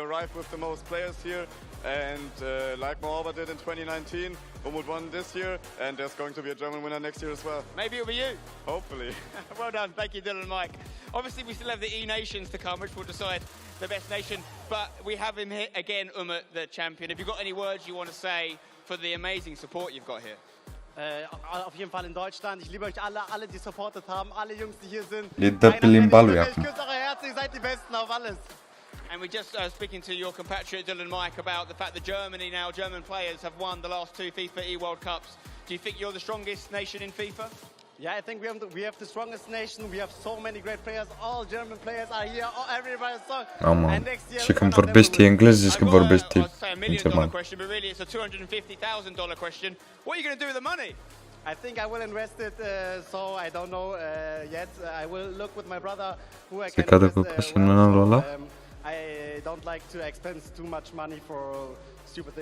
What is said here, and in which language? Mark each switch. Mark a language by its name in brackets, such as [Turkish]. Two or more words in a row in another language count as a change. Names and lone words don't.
[English] We arrived with the most players here, And like Moaba did in 2019, Umut won this year, and there's going to be a German winner next year as well. Maybe it'll be you. Hopefully. Well done. Thank you, Dylan and Mike. Obviously, we still have the E-Nations to come, which will decide the best nation. But we have him here again, Umut, the champion. Have you got any words you want to say for the amazing support you've got here? [German] Auf jeden Fall in Deutschland. Ich liebe euch alle, die supportet haben, alle Jungs, die hier sind. [Romanian] E dă pe limba lui acum. [German] Küsst eure Herzen, ihr seid die Besten auf alles. [English] And we're just speaking to your compatriot Dylan Mike about the fact that German players have won the last 2 FIFA E-World Cups. Do you think you're the strongest nation in FIFA? Yeah, I think we have the strongest nation. We have so many great players. All German players are here. Everybody's strong. And next year, [Romanian] și când vorbește engleză și când vorbește în german. [English] Question, but really it's a $250,000 question. What are you going to do with the money? I think I will invest it, so I don't know yet. I will look with my brother who I can invest. I don't like to expend too much money for stupid things.